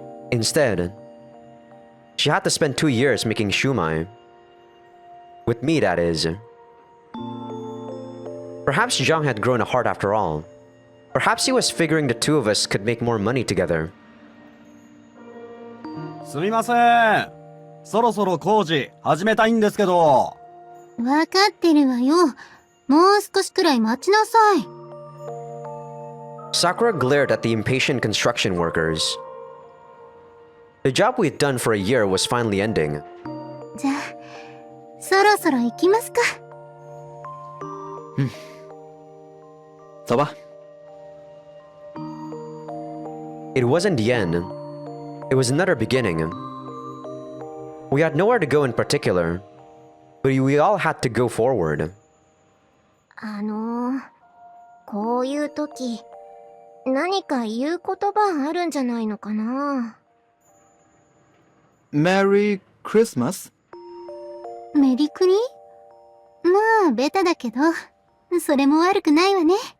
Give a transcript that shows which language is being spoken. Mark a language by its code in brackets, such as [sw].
[en] Instead, she had to spend 2 years making shumai. With me, that is. Perhaps Zhang had grown a heart after all. Perhaps he was figuring the two of us could make more money together. [ja] すみません。そろそろ工事始めたいんですけど。わかってるわよ。もう少しくらい待ちなさい。 [en] Sakura glared at the impatient construction workers. The job we'd done for a year was finally ending. [ja] じゃあ、そろそろ行きますか。 [zh] 走吧。 [en] It wasn't the end. It was another beginning. We had nowhere to go in particular, but we all had to go forward. [ja] こういう時、何か言う言葉あるんじゃないのかな。 [en] Merry Christmas? [ja] メリクリ？まあ、ベタだけど、それも悪くないわね。